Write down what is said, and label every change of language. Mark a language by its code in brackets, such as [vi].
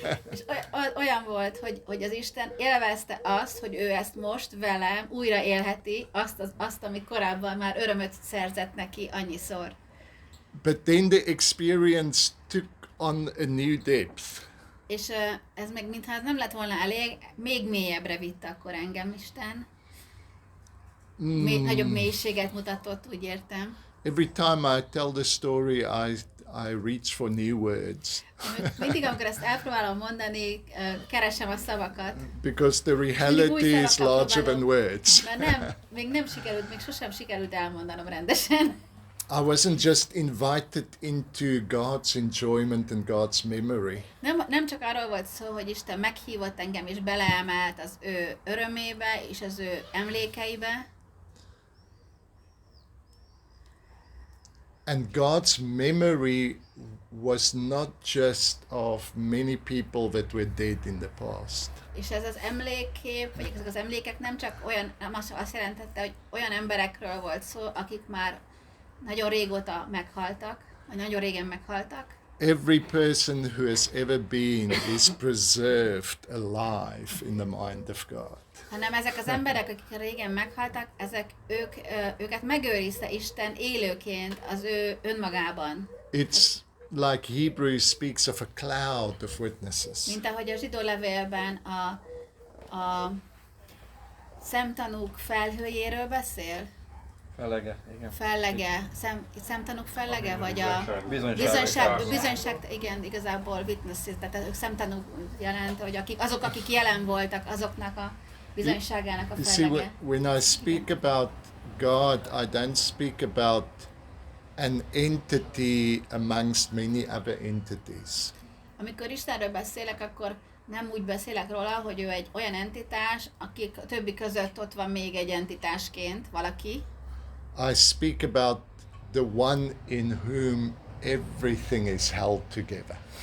[hu] És olyan volt, hogy az Isten élvezte azt, hogy ő ezt most velem újra élheti, azt, ami korábban már örömöt szerzett neki annyiszor. [en] But then the experience took on a new depth. [hu] És ez meg mintha ez nem lett volna elég, még mélyebbre vitte akkor engem Isten. Nagyobb mélységet mutatott, úgy értem. [en] Every time I tell the story, I reach for new words. [hu] Mindig, amikor ezt elpróbálom mondani, keresem a szavakat. [en] Because the reality is larger than words. [hu] Mert még sosem sikerült elmondanom rendesen. [en] I wasn't just invited into God's enjoyment and God's memory. [hu] Nem csak arról volt szó, hogy Isten meghívott engem és beleemelt az ő örömébe és az ő emlékeibe. [en] And God's memory was not just of many people that were dead in the past. [hu] És ez az emlékkép, vagy ezek az emlékek nem csak olyan, nem azt jelentette, hogy olyan emberekről volt szó, akik már nagyon régóta meghaltak, vagy nagyon régen meghaltak. [en] Every person who has ever been is preserved alive in the mind of God. [hu] Hanem ezek az emberek, akik régen meghaltak, őket megőrizte Isten élőként az ő önmagában. [en] It's like Hebrews speaks of a cloud of witnesses. [hu] Mint ahogy a zsidó levélben a szemtanúk felhőjéről beszél. Fellege, szemtanúk fellege, vagy a bizonyság, igen, igazából witnesses, tehát szemtanúk jelent, hogy azok, akik jelen voltak, azoknak a bizonyságának a fellege. [en] You see, when I speak about God, I don't speak about an entity amongst many other entities. [hu] Amikor Istenről beszélek, akkor nem úgy beszélek róla, hogy ő egy olyan entitás, akik a többi között ott van még egy entitásként valaki. [en] I speak about the one in whom everything is held together.